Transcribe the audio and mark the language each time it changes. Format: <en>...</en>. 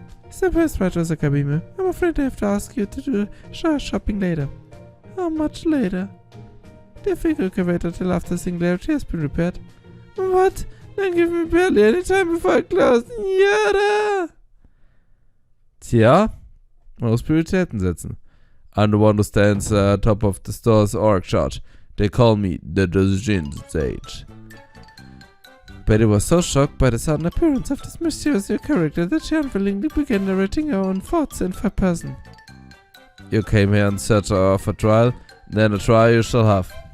<en>Step right, Kabime. I'm afraid I have to ask you to do shopping later. How much later? Do you think you can wait until after Singularity has been repaired? What? Then give me barely any time before I close. Yada!</en> <de>Tja, man muss Prioritäten setzen.</de> <en>I'm the one who stands top of the store's org chart. They call me the Dojin Sage. Betty was so shocked by the sudden appearance of this mysterious new character that she unwillingly began narrating her own thoughts in third person. You came here in search of a trial, then a trial you shall have.</en>